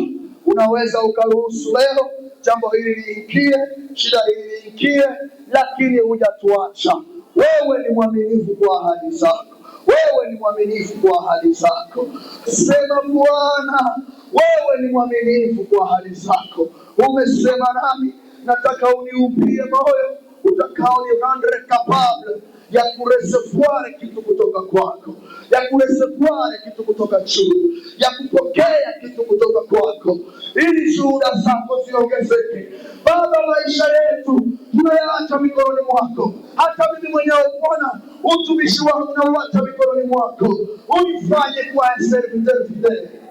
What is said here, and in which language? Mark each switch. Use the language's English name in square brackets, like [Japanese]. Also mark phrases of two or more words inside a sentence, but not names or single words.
[Swahili] Unaweza ukaruhusu leo jambo hili liingie, shida hili liingie, lakini hujatuacha. Wewe ni mwaminifu kwa ahadi zako, wewe ni mwaminifu kwa ahadi zako. Sema Bwana, wewe ni mwaminifu kwa ahadi zako. Umesema nami, nataka uniupie moyo utakao ni [French] rendre capable [Swahili] ya kureservoir kitu kutoka kwako, ya kureservoir kitu kutoka juu, ya kupokea kitu kutoka kwako, ili shuhuda zako ziongezeke. Baba, maisha yetu tunayaacha mikononi mwako. Hata mimi mwenyewe Bwana, utumishi wangu na uacha mikononi mwako. Unifanye kuwa [French] serviteur fidèle.